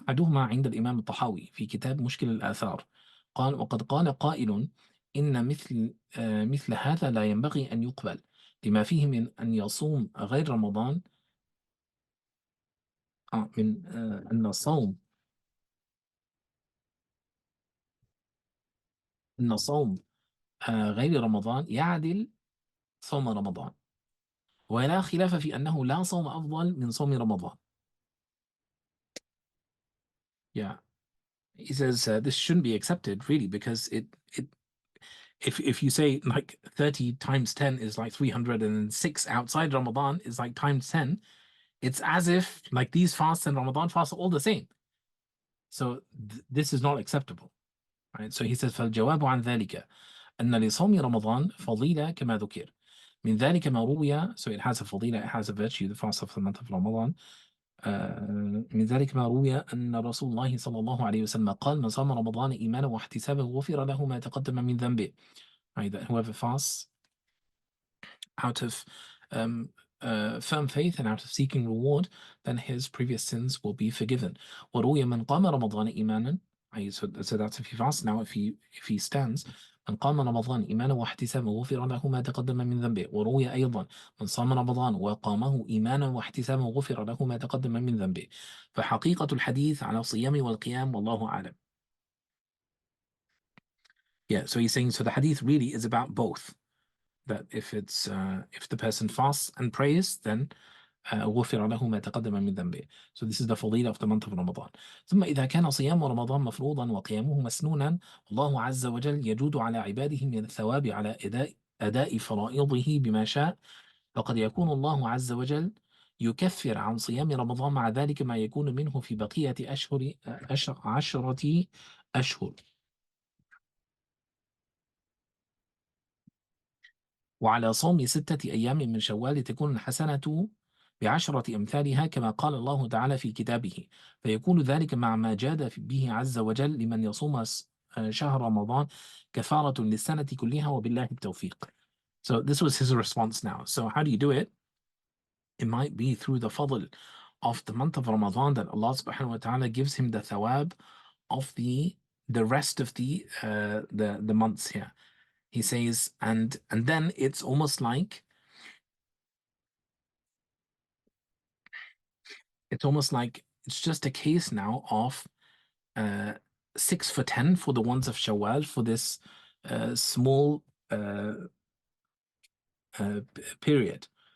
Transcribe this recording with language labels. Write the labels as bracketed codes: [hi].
[ar] أحدهما عند الإمام الطحاوي في كتاب مشكل الآثار. قال وقد قال قائل إن مثل هذا لا ينبغي أن يقبل لما فيه من أن يصوم غير رمضان من أن صوم غير رمضان يعدل صوم رمضان ولا خلاف في أنه لا صوم أفضل من صوم رمضان. [en] Yeah, he says this shouldn't be accepted really because it if you say like 30 times 10 is like 306 outside Ramadan is like times 10, it's as if like these fasts and Ramadan fasts are all the same. So this is not acceptable. Right? So he says [ar] فالجواب عن ذلك أن لصوم رمضان فضيلة كما ذكر من ذلك ما روي. [en] So it has a فضيلة, it has a virtue, the fast of the month of Ramadan. [ar] من ذلك ما روي أن رسول الله صلى الله عليه وسلم قال من صام رمضان إيمانا واحتسابا غفر له ما تقدم من ذنبه. [en] Right? That whoever fasts out of firm faith and out of seeking reward, then his previous sins will be forgiven. [ar] وروي من قام رمضان إيمانا. [en] So that's if he fasts. Now if he stands, [ar] من قام رمضان إيمانا واحتسابا غفر له ما تقدم من ذنبه. وروي أيضا من صام رمضان وقامه إيمانا واحتسابا غفر له ما تقدم من ذنبه. فحقيقة الحديث على الصيام والقيام والله أعلم. [en] Yeah, so he's saying, so the hadith really is about both. That if the person fasts and prays, then [ar] غفر له ما تقدم من ذنبه. [en] So this is the fadila of the month of Ramadan. [ar] ثم إذا كان صيام رمضان مفروضا وقيامه مسنونا الله عز وجل يجود على عباده من الثواب على أداء فرائضه بما شاء، فقد يكون الله عز وجل يكفر عن صيام رمضان مع ذلك ما يكون منه في بقية عشرة أشهر. وعلى صوم 6 أيام من شوال تكون الحسنة ب10 أمثالها كما قال الله تعالى في كتابه، فيكون ذلك مع ما جاد به عز وجل لمن يصوم شهر رمضان كفارة للسنة كلها وبالله التوفيق. [en] So this was his response now. So how do you do it? It might be through the fadl of the month of Ramadan that Allah subhanahu wa ta'ala gives him the thawab of the rest of the months here. He says, and then it's almost like it's just a case now of 6 for 10 for the ones of Shawwal for this small period.